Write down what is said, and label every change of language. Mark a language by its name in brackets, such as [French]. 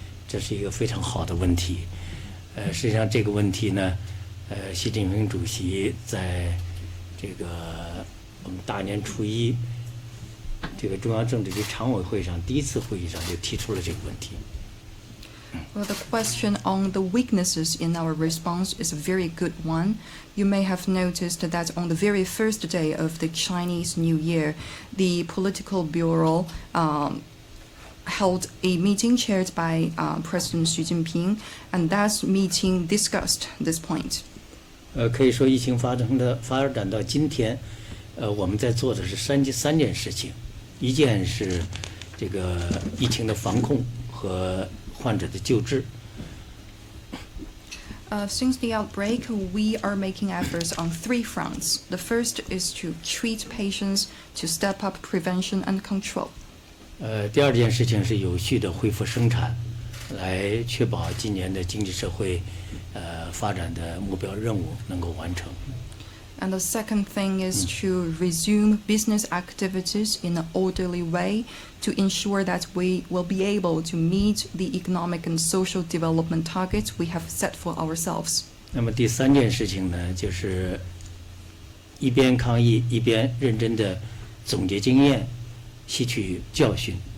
[Chinese] 这是一个非常好的问题。实际上这个问题呢，习近平主席在这个我们大年初一这个中央政治局常委会上第一次会议上就提出了这个问题。 [English] Well, the question on the weaknesses in our response is a very good one. You may have noticed that on the very first day of the Chinese New Year, the Political Bureau held a meeting chaired by President Xi Jinping, and that meeting discussed this point. [Chinese] 可以说疫情发展到今天，我们在做的是三件事情，一件是这个疫情的防控和患者的救治。 [English] Since the outbreak, we are making efforts on 3 fronts. The first is to treat patients, to step up prevention and control. [Chinese] 第二件事情是有序的恢复生产，来确保今年的经济社会发展的目标任务能够完成。 [English] And the second thing is to resume business activities in an orderly way to ensure that we will be able to meet the economic and social development targets we have set for ourselves. [Chinese] 那么第三件事情呢，就是一边抗疫一边认真的总结经验，吸取教训。